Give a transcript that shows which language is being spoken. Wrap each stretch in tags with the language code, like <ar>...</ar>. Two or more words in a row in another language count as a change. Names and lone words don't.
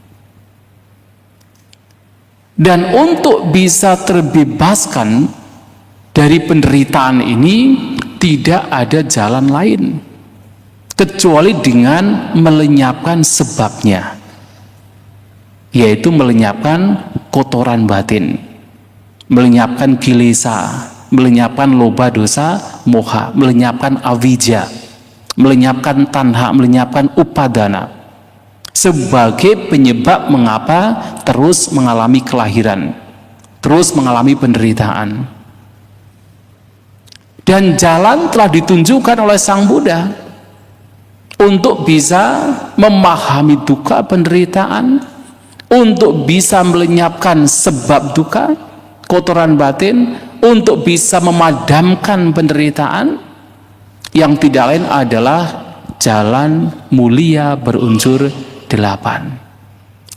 <id>Dan untuk bisa terbebaskan dari penderitaan ini, tidak ada jalan lain kecuali dengan melenyapkan sebabnya, yaitu melenyapkan kotoran batin, melenyapkan kilesa, melenyapkan</id> <pi>loba, dosa, moha,</pi> <id>melenyapkan avijja, melenyapkan tanha, melenyapkan upadana, sebagai penyebab mengapa terus mengalami kelahiran, terus mengalami penderitaan. Dan jalan telah ditunjukkan oleh Sang Buddha untuk bisa memahami duka, penderitaan, untuk bisa melenyapkan sebab duka, kotoran batin, untuk bisa memadamkan penderitaan, yang tidak lain adalah jalan mulia berunsur 8.</id>